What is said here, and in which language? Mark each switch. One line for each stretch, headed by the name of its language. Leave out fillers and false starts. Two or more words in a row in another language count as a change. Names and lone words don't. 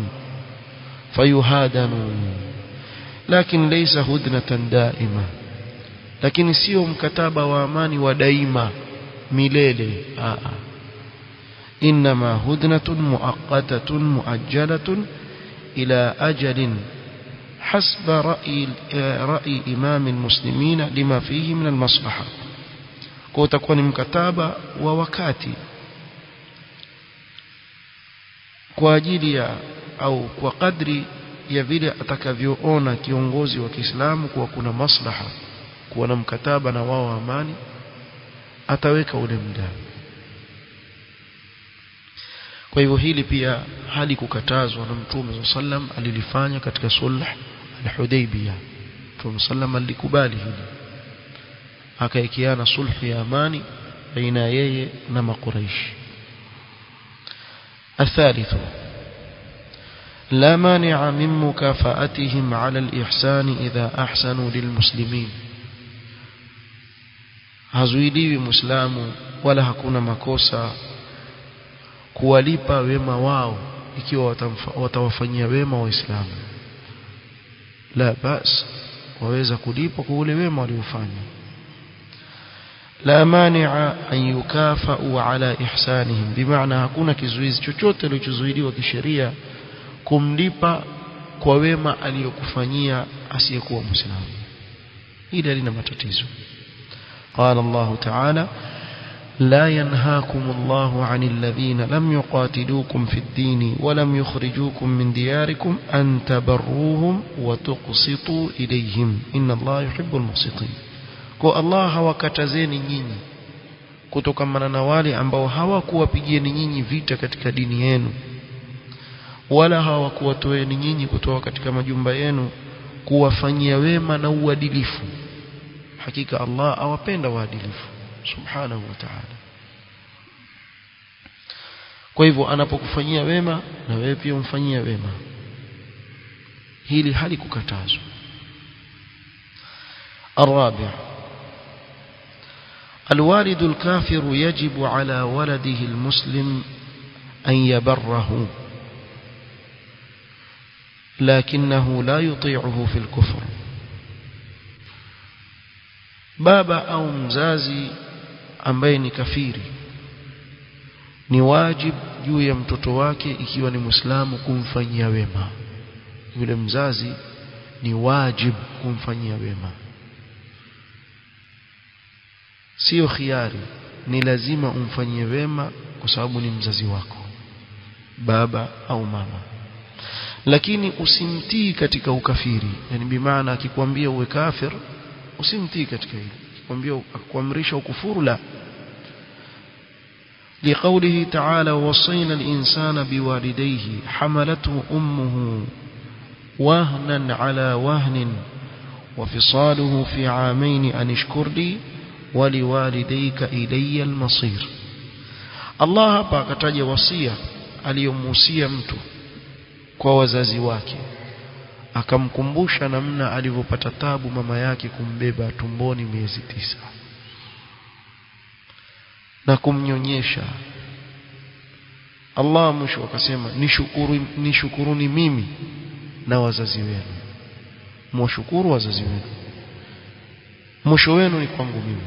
Swahili: fayuhadanu, lakini
Arabic: ليس هدنة دائمة,
Swahili: lakini sio mkataba wa amani wa daima milele.
Arabic: إنما هدنة مؤقتة مؤجلة إلى أجل حسب رأي إمام المسلمين لما فيه من المصلحة.
Swahili: kwa utakuwa ni mkataba wa wakati kwa ajili ya au kwa kadri ya vile atakavyoona kiongozi wa Kiislamu kuwa kuna maslaha kuwa na mkataba na wao amani, ataweka ule muda. kwa hivyo hili pia halikukatazwa na Mtume sallam, alilifanya katika sulh al-Hudaybiyah. Mtume sallam alikubali hili, akaikiana sulh ya amani baina yeye na Makuraish.
Arabic: الثالث لا مانع من مكافأتهم على الإحسان إذا أحسنوا للمسلمين.
Swahili: hazuiliwi Muislamu wala hakuna makosa kuwalipa wema wao ikiwa watawafanyia wema Waislamu.
Arabic: لا بأس,
Swahili: waweza kulipa kwa ule wema waliofanya.
Arabic: لا مانع أن يكافأ على إحسانهم,
Swahili: bimaana hakuna kizuizi chochote kilichozuiliwa kisheria kumlipa kwa wema aliyokufanyia asiyekuwa Muislamu. Hili halina matatizo.
Arabic: قال الله تعالى لا ينهاكم الله عن الذين لم يقاتلوكم في الدين ولم يخرجوكم من دياركم أن تبروهم وتقسطوا إليهم إن الله يحب المقسطين.
Swahili: kwa Allah hawakatazeni nyinyi kutokamana na wale ambao hawakuwapigieni nyinyi vita katika dini yenu, wala hawakuwatoeni nyinyi kutoka katika majumba yenu, kuwafanyia wema na uadilifu. Hakika Allah awapenda waadilifu
Arabic: سبحانه وتعالى.
Swahili: kwa hivyo anapokufanyia wema na wewe pia umfanyie wema, hili halikukatazwa.
Arabic: الرابع الوالد الكافر يجب على ولده المسلم أن يبره لكنه لا يطيعه في الكفر.
Swahili: baba au mzazi ambaye ni kafiri ni wajib juu ya mtoto wake ikiwa ni Muislamu kumfanyia wema. Yule mzazi ni wajib kumfanyia wema, sio khiari, ni lazima umfanyie wema kwa sababu ni mzazi wako, baba au mama. Lakini usimtii katika ukafiri, yani bimaana akikwambia uwe kafir usimtii katika hilo, akikwambia akuamrisha ukufuru la.
Arabic: لقوله تعالى وصينا الإنسان بوالديه حملته أمه وهنا على وهن وفصاله في عامين أن اشكر لي ولوالديك إلي المصير.
Swahili: الله hapa akataja wasia aliyomuhusia mtu kwa wazazi wake, akamkumbusha namna alivyopata tabu mama yake kumbeba tumboni miezi 9 na kumnyonyesha. Allah mwisho akasema nishukuruni mimi na wazazi wenu, mwashukuru wazazi wenu, mwisho wenu ni kwangu mimi.